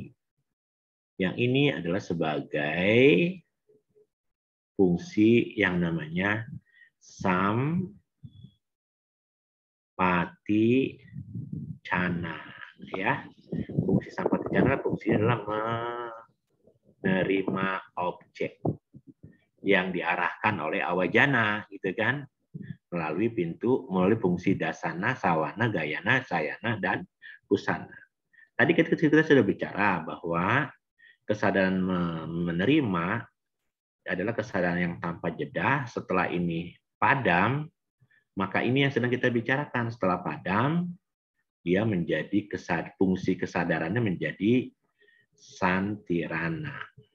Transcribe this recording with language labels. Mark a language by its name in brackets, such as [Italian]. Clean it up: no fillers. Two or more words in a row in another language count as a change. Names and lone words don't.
[Indonesian] Yang ini adalah sebagai fungsi yang namanya sampaticana, ya. Fungsi sampaticana fungsinya adalah menerima objek yang diarahkan oleh awajana, gitu kan, melalui fungsi dasana, sawana, gayana, sayana, dan pusana. Tadi kita sudah bicara bahwa kesadaran menerima adalah kesadaran yang tanpa jeda. Setelah ini padam, maka ini yang sedang kita bicarakan. Setelah padam, dia menjadi fungsi kesadarannya menjadi santirana.